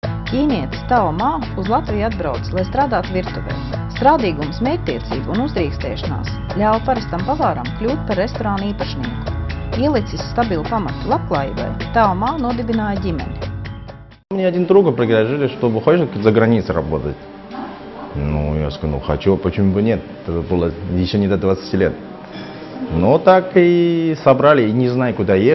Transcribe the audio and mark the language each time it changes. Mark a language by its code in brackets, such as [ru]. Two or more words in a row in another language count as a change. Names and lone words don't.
[lv] Ķīnietis Tao Ma uz Latviju atbrauc, lai strādātu virtuvē. Strādīgums, mērķtiecība un uzdrīkstēšanās ļāva parastam pavāram kļūt par restorānu īpašnieku. Ielicis stabilu pamatu labklājībai, Tao Ma nodibināja ģimeni. [ru] Мне один друг предложили, чтобы хочешь за границей работать. Ну, я сказал, ну хочу, почему бы нет? Это было еще не до 20 лет. Но так и собрали, и не знаю, куда ехать.